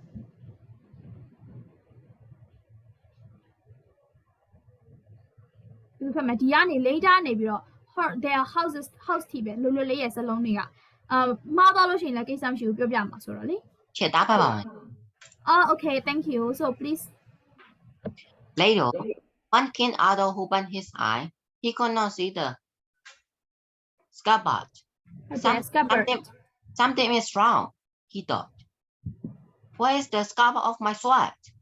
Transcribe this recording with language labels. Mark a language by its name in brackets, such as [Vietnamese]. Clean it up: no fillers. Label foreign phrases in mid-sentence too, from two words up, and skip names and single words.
[Burmese] ဒီဖတ်မယ်ဒီကနေ later နေပြီးတော့ [English] their house [Burmese] ထိပဲလွတ်လေးရဲ့စလုံးတွေကမှားသွားလို့ရှိရင်လည်းကိစ္စမရှိဘူးပြောပြမှာဆိုတော့လေ ချက်သားဖတ်ပါမယ် [English] okay thank you so please later when King Arthur opened his eye he could not see the scabbard something is wrong he thought where is the scabbard of my sword